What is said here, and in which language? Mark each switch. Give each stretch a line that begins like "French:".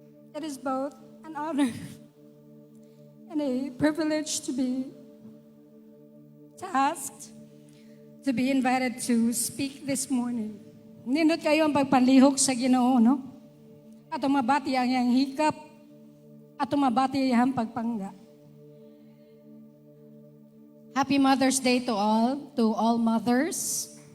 English: It is both an honor and a privilege to be tasked, to be invited to speak this morning.
Cebuano: Nindot kayo ang pagpanlihok sa Ginoo, no? At mabati ang iyang hikap, at mabati ang pagpangga.
English: Happy Mother's Day to all mothers.